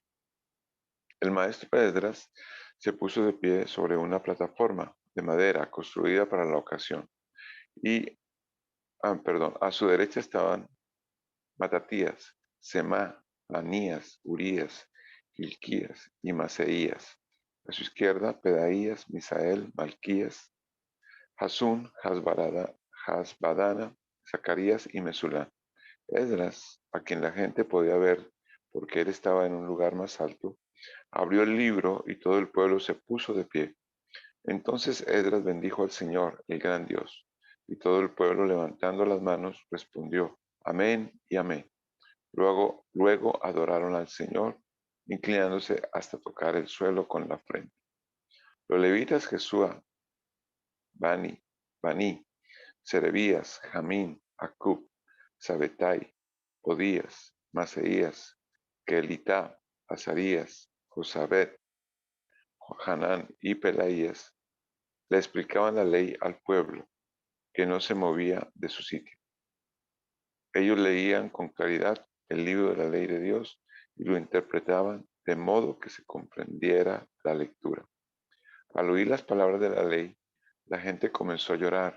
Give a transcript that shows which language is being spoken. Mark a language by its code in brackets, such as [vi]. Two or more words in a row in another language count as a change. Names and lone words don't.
[es] El maestro Esdras se puso de pie sobre una plataforma de madera construida para la ocasión. Y, a su derecha estaban Matatías, Semá, Anías, Urías, Hilquías y Maseías. A su izquierda, Pedaías, Misael, Malquías, Hasún, Hasbadana, Zacarías y Mesulán. Esdras, a quien la gente podía ver porque él estaba en un lugar más alto, abrió el libro y todo el pueblo se puso de pie. Entonces Esdras bendijo al Señor, el gran Dios, y todo el pueblo levantando las manos respondió, amén y amén. Luego adoraron al Señor, inclinándose hasta tocar el suelo con la frente. Los levitas Jesúa, Bani, Serebías, Jamín, Acub, Sabetai, Odías, Maseías, Kelitá, Azarías, Josabet, Hanán y Pelaías le explicaban la ley al pueblo, que no se movía de su sitio. Ellos leían con claridad el libro de la ley de Dios y lo interpretaban de modo que se comprendiera la lectura. Al oír las palabras de la ley, la gente comenzó a llorar.